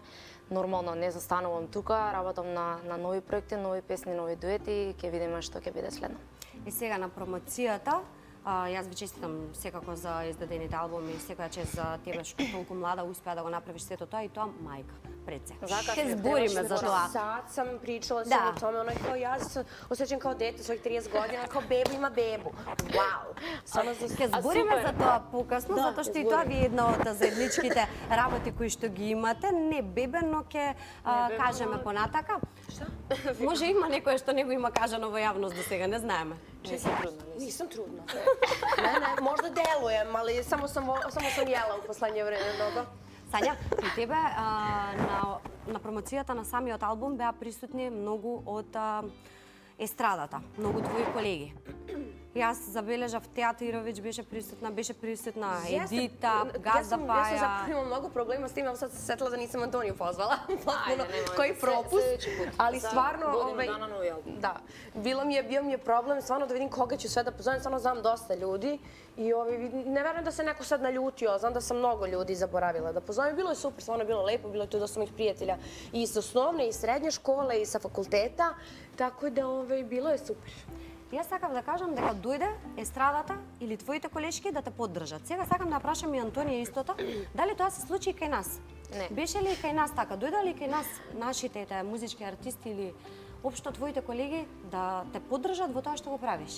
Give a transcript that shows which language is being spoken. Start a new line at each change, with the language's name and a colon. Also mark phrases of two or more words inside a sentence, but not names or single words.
Macedonian: Нормално не застанувам тука, работам на нови проекти, нови песни, нови дуети и ќе видиме што ќе биде следно. И сега на промоцијата, јас ви честитам секако за издадените албуми, секоја чест за тебе што толку млада успеа да го направиш сето тоа и тоа мајка пред се. Ќе збориме за тоа.
Serbian: Sad sam pričala sam o tome, ono je kao ja se osjećam kao dete svojih 30 godina, kao bebu ima bebu. Wow!
Macedonian: Ќе збориме за тоа покасно, затоа што и тоа ви е една од заедничките работи кои што ги имате. Не бебе, но ќе кажеме понатака. Може има некој што не го има кажано во јавност до сега, не знаеме. Не си трудна, не си.
Serbian: Nisam trudna. Ne, možda delujem, ali samo sam jela u poslednje vreme mnogo.
Macedonian: Сања, при тебе на промоцијата на самиот албум беа присутни многу од естрадата, многу твои колеги. Јас забележав Театировиќ беше присутна Едита, Газда
Serbian: Ja sam Паја. zapravo imala mnogo problema s tim, ali sad se setila da nisam Antoniju pozvala. Potpuno, nemoj, koji propust. sledeći put. Ali Za stvarno, godinu dana novi album. da, bio mi je problem stvarno da vidim koga ću sve da pozovem, stvarno znam dosta ljudi i ne verujem da se neko sad naljutio, znam da sam mnogo ljudi zaboravila da pozovem. Bilo je super, stvarno je bilo lepo, bilo je tu dosta mojih prijatelja i iz osnovne i srednje škole i sa fakulteta, tako da bilo je super.
Macedonian: Јас сакав да кажам дека дојде естрадата или твоите колешки да те поддржат. Сега сакам да прашам и Антонија истото, дали тоа се случи и кај нас? Не. Беше ли кај нас така? Дојде ли кај нас нашите музички артисти или општо твоите колеги да те поддржат во тоа што го правиш?